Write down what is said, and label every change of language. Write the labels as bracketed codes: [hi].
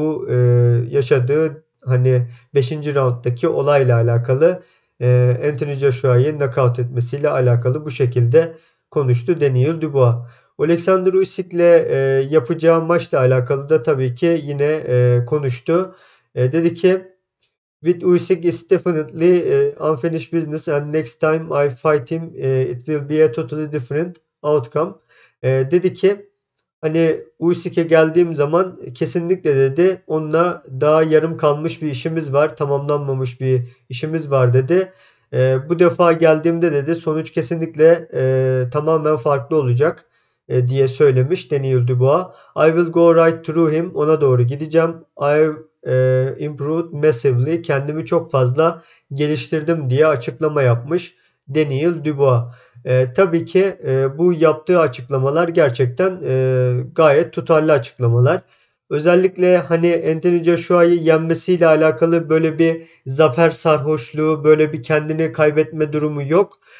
[tr] Bu yaşadığı 5. rounddaki olayla alakalı Anthony Joshua'yı knockout etmesiyle alakalı bu şekilde konuştu Daniel Dubois. Alexander Usyk'le yapacağı maçla alakalı da tabii ki yine konuştu. Dedi ki [en] with Usyk is definitely unfinished business and next time I fight him it will be a totally different outcome. [tr] Dedi ki Usyk'e geldiğim zaman kesinlikle dedi onunla daha yarım kalmış bir işimiz var, tamamlanmamış bir işimiz var dedi. Bu defa geldiğimde dedi sonuç kesinlikle tamamen farklı olacak diye söylemiş Daniel Dubois. [en] I will go right through him. [tr] Ona doğru gideceğim. [en] I've improved massively. [tr] Kendimi çok fazla geliştirdim diye açıklama yapmış Daniel Dubois. Tabii ki bu yaptığı açıklamalar gerçekten gayet tutarlı açıklamalar. Özellikle Anthony Joshua'yı yenmesiyle alakalı böyle bir zafer sarhoşluğu, böyle bir kendini kaybetme durumu yok.